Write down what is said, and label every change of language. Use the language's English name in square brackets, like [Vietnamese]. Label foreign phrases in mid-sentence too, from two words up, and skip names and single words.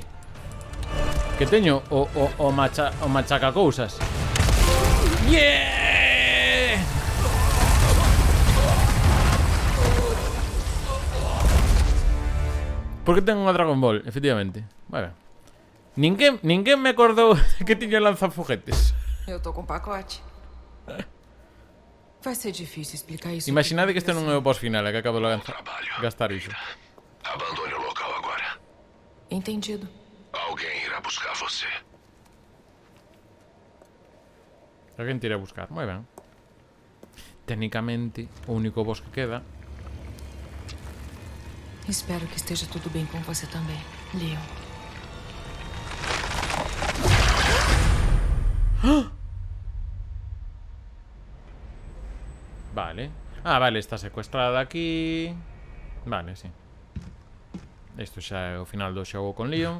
[Galician] Que teño o machaca cousas. Yeah! Porque tengo unha Dragon Ball, efectivamente. Vale. Ninguén me acordou que tiña lanzafoguetes. [Portuguese] Eu tô com pacote. Vai ser difícil explicar isso. [Galician] Imaginade que este non é o boss final, é que acabo de gastar iso. [Portuguese] Abandone o local agora. Entendido. Alguém irá buscar você. [Galician] Alguén te irá a buscar, moi ben. Técnicamente, o único boss que queda. [Portuguese] Espero que esteja tudo bem com você também, Leon. [Galician] Vale. Ah, vale, está secuestrada aquí. Vale, sí. Isto xa é o final do xogo con Leon.